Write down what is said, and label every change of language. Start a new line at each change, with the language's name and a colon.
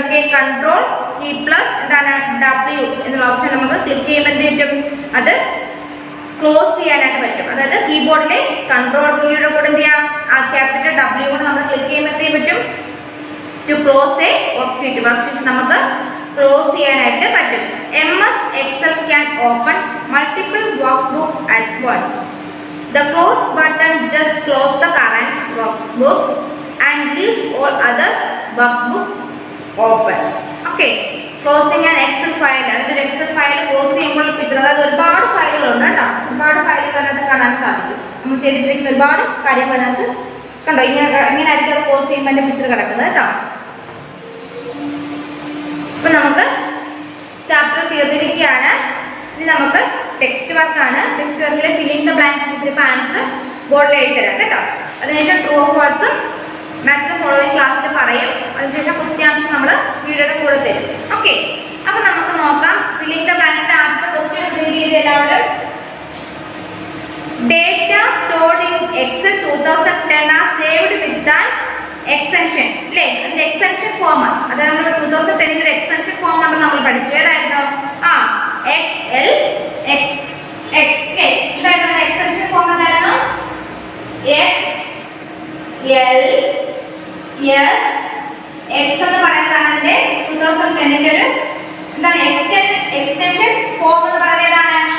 Malayalam: Okay, control key plus എന്താണ് W എന്നുള്ള option നമുക്ക് ക്ലിക്ക് ചെയ്യുമ്പോൾ എന്ത് പറ്റും? അത് ക്ലോസ് ചെയ്യാനായിട്ട് പറ്റും. അതായത് കീബോർഡിലെ കൺട്രോൾ കീയുടെ കൂടെ എന്ത് ചെയ്യാം? ആ ക്യാപിറ്റൽ W കൊണ്ട് നമ്മൾ ക്ലിക്ക് ചെയ്യുമ്പോൾ എന്ത് ചെയ്യാൻ പറ്റും?
English: To close a worksheet.
Malayalam: Worksheet നമുക്ക് ക്ലോസ് ചെയ്യാനായിട്ട് പറ്റും.
English: MS Excel can open multiple workbook at once. The close button just close the current workbook and leaves all other workbook open. Okay, closing an Excel file.
Malayalam: അതിന്റെ Excel file close ചെയ്യുമ്പോൾ picture, അതായത് ഒരുപാട് ഫയലുകളുണ്ട് കേട്ടോ. ഒരുപാട് ഫയലുകൾ അതിനകത്ത് കാണാൻ സാധിക്കും. നമ്മൾ ചെയ്തിട്ടിരിക്കുന്ന ഒരുപാട് കാര്യങ്ങൾ അതിനകത്ത് കണ്ടോ. ഇങ്ങനെ ആയിരിക്കും അത് ക്ലോസ് ചെയ്യുമ്പോൾ അതിന്റെ പിക്ചർ കിടക്കുന്നത് കേട്ടോ. അപ്പൊ നമുക്ക് ചാപ്റ്റർ തീർന്നിരിക്കുകയാണ്. ഇനി നമുക്ക് ടെക്സ്റ്റ് വർക്കാണ്. ടെക്സ്റ്റ് വർക്കിലെ ഫില്ലിംഗ് ദ ബ്ലാങ്ക്സ് ഇപ്പം ആൻസർ ബോർഡിൽ എഴുതി തരാം കേട്ടോ. അതിനുശേഷം true of വാട്സും match the following ക്ലാസ്സിൽ പറയും. അതിനുശേഷം ക്വസ്റ്റ്യൻ ആൻസർ നമ്മൾ വീഡിയോയുടെ കൂടെ തരും. ഓക്കെ, അപ്പം നമുക്ക് നോക്കാം. ഫില്ലിംഗ് ദ ബ്ലാങ്ക്സിന്റെ ആദ്യത്തെ ക്വസ്റ്റ്യൻ റീഡ് ചെയ്ത് എല്ലാവരും.
English: Data stored in Excel 2010 are saved with an extension.
Malayalam: അല്ലേ, അതിന്റെ എക്സ്റ്റൻഷൻ ഫോം. അതായത് നമ്മൾ 2010 എക്സ്റ്റൻഷൻ ഫോം ഉണ്ട് നമ്മൾ പഠിച്ചു. ഏതായിരുന്നു? XLX. അല്ലേ, ഇതായിരുന്നു എക്സ്റ്റൻഷൻ ഫോം. എന്തായിരുന്നു? XLS എന്ന് പറയുന്നതാണ് അതിന്റെ 2010 ഒരു എന്താണ് എക്സ്റ്റൻഷൻ ഫോം എന്ന് പറയുന്നത്. ഏതാണ്?